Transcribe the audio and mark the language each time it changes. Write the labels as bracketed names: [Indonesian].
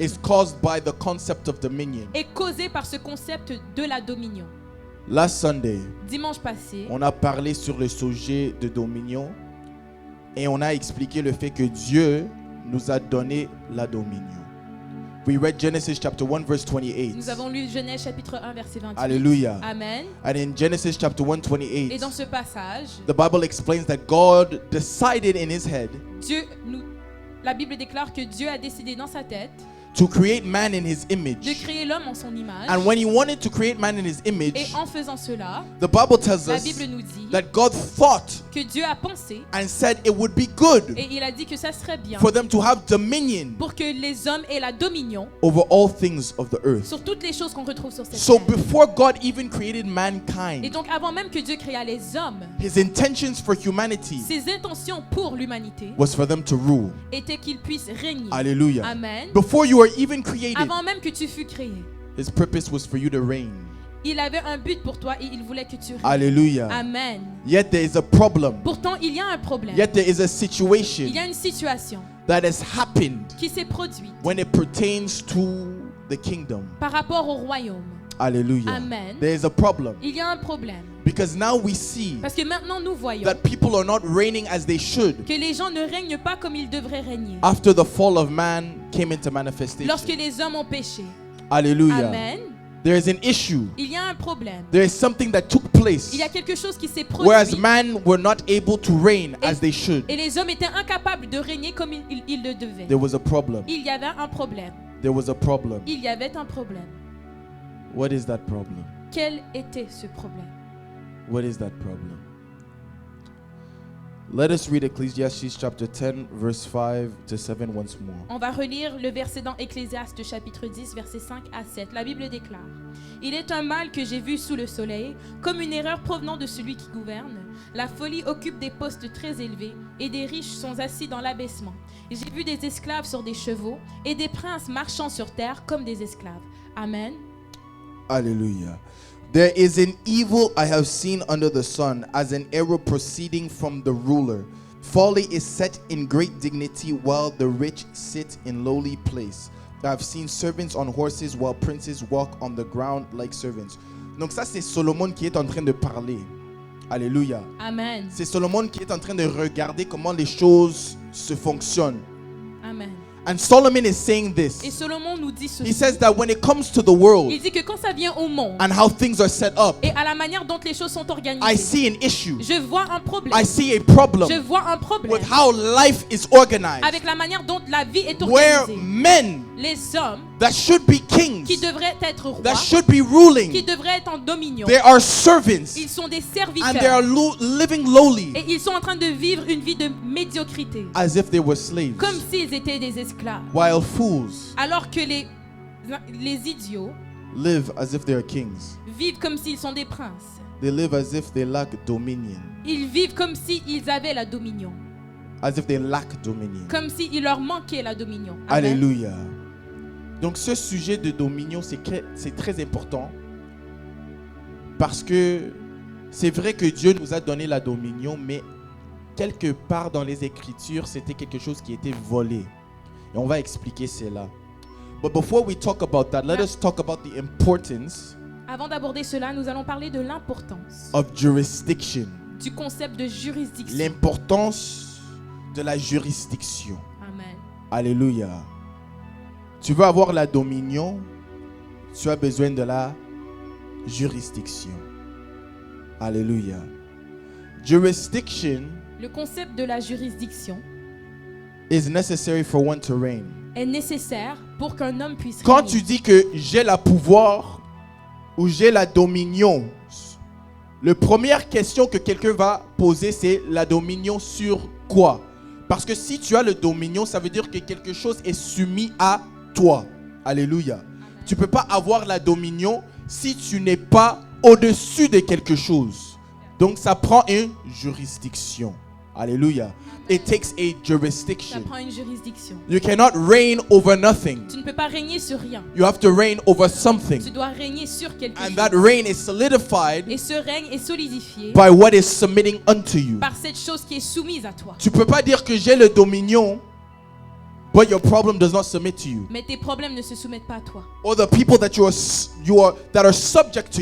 [English] is caused by the concept of dominion. [French] est causé par ce concept de la dominion. [English] Last Sunday, [French] Dimanche passé, on a parlé sur le sujet de dominion et on a expliqué le fait que Dieu nous a donné la dominion. [English] We read Genesis chapter 1 verse 28. [French] nous avons lu Genèse chapitre 1 verset 28. Hallelujah. Amen. [English] And in Genesis chapter 1 [French] Et 28, dans ce passage, [English] the Bible explains that God decided in his head [French] la Bible déclare que Dieu a décidé dans sa tête [English] to create man in his [French] de [English] image. [French] créer l'homme en son image. [English] And when he wanted to create man in his [French] Et [English] image, [French] en faisant cela, [English] the Bible tells [French] la [English] us [French] Bible nous dit [English] that God thought [French] que Dieu a pensé [English] and said it would be good [French] et il a dit que ça serait bien [English] for them to have dominion [French] pour que les hommes aient la dominion [English] over all things of the earth. [French] sur toutes les choses qu'on retrouve sur cette [English] So [French] terre. [English] before God even created [French] Et [English] mankind, [French] donc avant même que Dieu créa les hommes, [English] his intentions for humanity [French] ses intentions pour l'humanité [English] was for them to rule. [French] étaient qu'ils puissent régner. Hallelujah. Amen. [English] Before you were even created, [French] Avant même que tu fus créé, [English] his purpose was for you to reign. [French] il avait un but pour toi et il voulait que tu règnes. Hallelujah. Amen. [English] Yet there is a problem. [French] Pourtant, il y a un problème. [English] Yet there is a [French] Il [English] situation [French] y a une situation [English] that has happened [French] qui s'est produite [English] when it pertains to the kingdom. [French] par rapport au royaume. Hallelujah. Amen. [English] There is a problem. [French] Il y a un problème. [English] Because now we see [French] Parce que maintenant nous voyons [English] that people are not reigning as they should [French] que les gens ne règnent pas comme ils devraient régner. [English] after the fall of man came into [French] Lorsque [English] manifestation. [French] les hommes ont péché. Hallelujah. Amen. [English] There is an issue. [French] Il y a un problème. [English] There is something that took place. [French] Il y a quelque chose qui s'est [English] Whereas [French] produit. [English] man were not able to reign as they should. [French] Et les hommes étaient incapables de régner comme ils le devaient. [English] There was a problem. [French] Il y avait un problème. [English] There was a problem. [French] Il y avait un problème. [English] What is that problem? [French] Quel était ce problème? [English] What is that problem? Let us read Ecclesiastes chapter 10 verse 5 to 7 once more. [French] On va relire le verset dans Ecclésiaste chapitre 10 versets 5 à 7. La Bible déclare: Il est un mal que j'ai vu sous le soleil, comme une erreur provenant de celui qui gouverne. La folie occupe des postes très élevés et des riches sont assis dans l'abaissement. J'ai vu des esclaves sur des chevaux et des princes marchant sur terre comme des esclaves. Amen. Hallelujah. [English] There is an evil I have seen under the sun, as an error proceeding from the ruler. Folly is set in great dignity, while the rich sit in lowly place. I have seen servants on horses, while princes walk on the ground like servants. [French] Donc ça, c'est Solomon qui est en train de parler. Alléluia. Amen. C'est Solomon qui est en train de regarder comment les choses se fonctionnent. Amen. [English] And Solomon is saying [French] Et [English] this. [French] Solomon nous dit [English] He says that when it comes to the world [French] Il dit que quand ça vient au monde [English] and how things are set up, [French] et à la manière dont les choses sont [English] I [French] organisées, [English] see an issue. [French] je vois un problème. [English] I see a problem [French] Je vois un problème [English] with how life is organized, [French] avec la manière dont la vie est [English] where [French] organisée. [English] men [French] Les hommes [English] that should be kings, [French] qui devraient être rois, [English] that should be [French] qui [English] ruling, [French] devraient être en dominion, [English] they are servants [French] ils sont des [English] and they are [French] serviteurs [English] living lowly [French] et ils sont en train de vivre une vie de médiocrité, [English] as if they were slaves, [French] comme s'ils étaient des esclaves, [English] while fools [French] alors que les idiots [English] live as if they are kings. [French] vivent comme s'ils sont des princes. [English] They live as if they lack dominion, [French] Ils vivent comme s'ils avaient la dominion, [English] as if they lack dominion. [French] comme s'il leur manquait la dominion. Amen. Alléluia. Donc ce sujet de dominion, c'est très important parce que c'est vrai que Dieu nous a donné la dominion, mais quelque part dans les Écritures, c'était quelque chose qui était volé. Et on va expliquer cela. [English] But before we talk about that, let us talk about the importance [French] Avant d'aborder cela, nous allons parler de l'importance of jurisdiction. du concept de juridiction. L'importance de la juridiction. Amen. Alléluia. Tu veux avoir la dominion, tu as besoin de la juridiction. [English] Alléluia. Jurisdiction [French] Le concept de la juridiction [English] is necessary for one to reign. [French] est nécessaire pour qu'un homme puisse Quand régner. tu dis que j'ai la pouvoir ou j'ai la dominion, la première question que quelqu'un va poser, c'est la dominion sur quoi? Parce que si tu as le dominion, ça veut dire que quelque chose est soumis à toi. Alléluia. Tu ne peux pas avoir la dominion si tu n'es pas au-dessus de quelque chose. Donc ça prend une juridiction. [English] Alléluia. It takes a [French] Ça [English] jurisdiction. [French] prend une juridiction. [English] You cannot reign over nothing. [French] Tu ne peux pas régner sur rien. [English] You have to reign over something. [French] Tu dois régner sur quelque [English] And [French] chose. [English] that reign is solidified [French] Et ce règne est solidifié [English] by what is submitting unto you. [French] par cette chose qui est soumise à toi. Tu peux pas dire que j'ai le dominion, [English] but your problem does not submit to you. [French] Mais tes problèmes ne se soumettent pas à toi. [English] Or the people that that are subject to